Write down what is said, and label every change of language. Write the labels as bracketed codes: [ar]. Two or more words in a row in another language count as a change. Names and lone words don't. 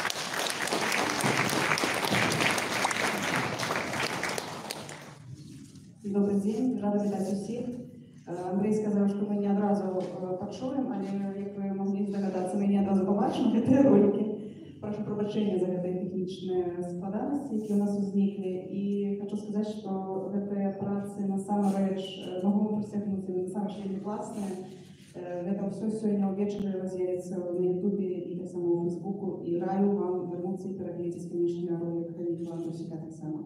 [uk] Добрий день, рада вітати усіх. Андрій сказав, що ми не одразу почуємо, але як ви могли здогадатися, ми не одразу побачимо ці ролики. прошу пробачення [be] за гэтыя тэхнічныя складанасці, які у нас узніклі. І хочу сказаць, што гэтыя працы насамрэч могу прысягнуць насамрэч вельмі класныя. Гэта ўсё сёння ўвечары раз'явіцца на Ютубе і таксама ў Фейсбуку. І раю вам вярнуцца і перагледзець, канечне, ролик Віктора Андрусіка таксама.